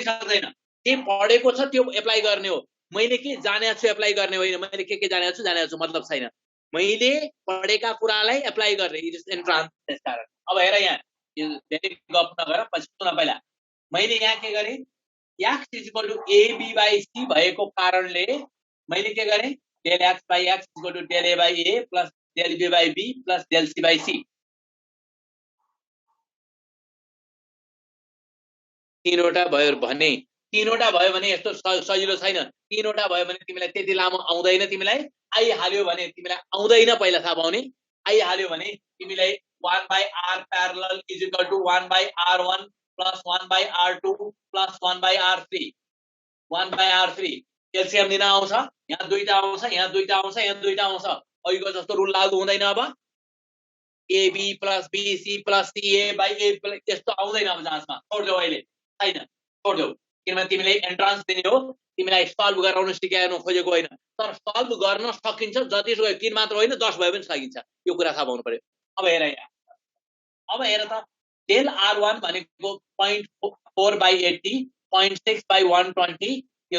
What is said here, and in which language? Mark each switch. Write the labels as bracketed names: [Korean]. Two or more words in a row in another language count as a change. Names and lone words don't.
[Nepali] सक्दैन के पढेको छ त्यो एप्लाई गर्ने हो मैले के जानेको छु एप्लाई गर्ने होइन मैले के जानेको छु मतलब छैन मैले पढेका कुरालाई एप्लाई गर्ने इन्ट्रान्स त्यसकारण अब हेर यहाँ धेरै गफ नगर पछि सुन पहिला मैले यहाँ के गरे [English] x = a b by c [Nepali] भएको कारणले मैले के गरे [English] del x by x = del a by a plus del b by b plus del c by c [Nepali] तीनवटा भयो भने यस्तो सजिलो छैन तीनवटा भयो भने तिमीलाई त्यति लामो आउँदैन तिमीलाई आइहाल्यो भने तिमीलाई आउँदैन पहिला थाहा पाउने आइहाल्यो भने तिमीलाई [English] 1/r parallel is equal to 1/r1 plus 1/r2 plus 1/r3 1/r3 [Nepali] एलसीएम दिन आउँछ यहाँ दुईटा आउँछ यहाँ दुईटा आउँछ अहिलेको जस्तो रुल लागू हुँदैन अब [English] ab plus bc plus ca by a [Nepali] यस्तो आउँदैन अब जाँचमा छोड्देऊ अहिले छैन छोड्देऊ किनभने तिमीले एन्ट्रान्स दिने हो तिमीलाई सल्भ गराउन सिकाउन खोजेको होइन तर सल्भ गर्न सकिन्छ जतिसुकै 3 मात्र होइन 10 भए पनि सकिन्छ यो कुरा थाहा पाउनु पर्यो अब हेर यहाँ अब हेर त [English] del r1 [Nepali] भनेको 0.4/80 0.6/120 यो